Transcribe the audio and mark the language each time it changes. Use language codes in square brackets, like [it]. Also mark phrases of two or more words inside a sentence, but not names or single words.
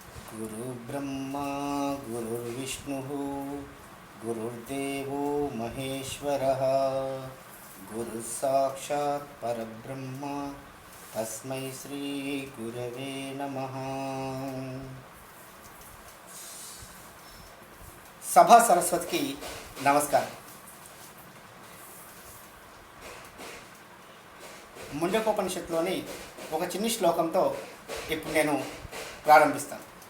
[sa] गुरुर्ब्रह्मा गुरुर्विष्णुः गुरुर्देवो महेश्वरः गुरुः साक्षात् परब्रह्म तस्मै श्री गुरवे नमः। [te] సభా సరస్వతికి నమస్కారం. ముండకోపనిషత్తులోని ఒక చిన్న శ్లోకంతో ఇప్పుడు నేను ప్రారంభిస్తాను.